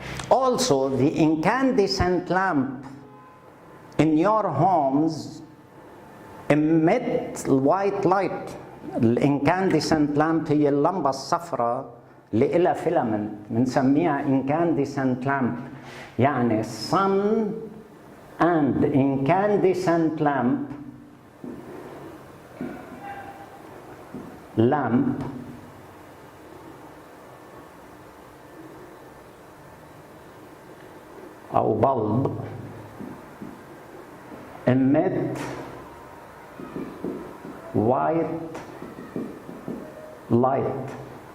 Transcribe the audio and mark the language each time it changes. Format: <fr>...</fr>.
<en>Also, the incandescent lamp in your homes emit white light.</en> <ar>الانكاندسنت لامب هي اللمبة الصفراء اللي إلها فيلامنت بنسميها incandescent lamp.</ar> <en>يعني sun and incandescent lamp أو bulb emit white light.</en>